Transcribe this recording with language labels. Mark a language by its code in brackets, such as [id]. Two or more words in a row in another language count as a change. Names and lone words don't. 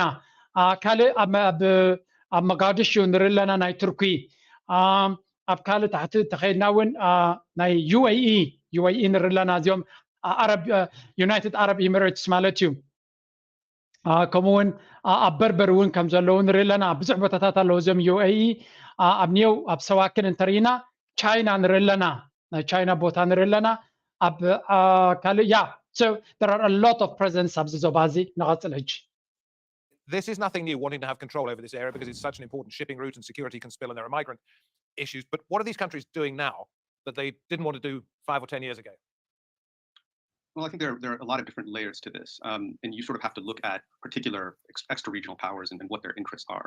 [ti] ካልእ ኣብ መጋድሽ ንርኢ ኣለና ናይ ቱርኪ ኣብ ካልእ ታሕቲ ተኸይድና እውን ናይ ዩኤኢ ንርኢ ኣለና እዚኦም ዩናይትድ አረብ ኤሚሬትስ ማለት እዩ ከምኡውን ኣብ በርበር እውን ከም ዘለዉ ንርኢ ኣለና ብዙሕ ቦታታት ኣለዉ እዞም ዩኤኢ ኣብ ኒው ኣብ ሰዋክን እንተሪኢና ቻይና ንርኢ ኣለና ናይ ቻይና ቦታ ንርኢ ኣለና ab [en] so there are a lot of presence [ti] ኣብዚ ዞባ እዚ ንቐፅል ሕጂ [en] This is nothing new, wanting to have control over this area because it's such an important shipping route and security can spill and there are migrant issues. But what are these countries doing now that they didn't want to do 5 or 10 years ago? Well, I think there are a lot of different layers to this. And you sort of have to look at particular extra-regional powers and what their interests are.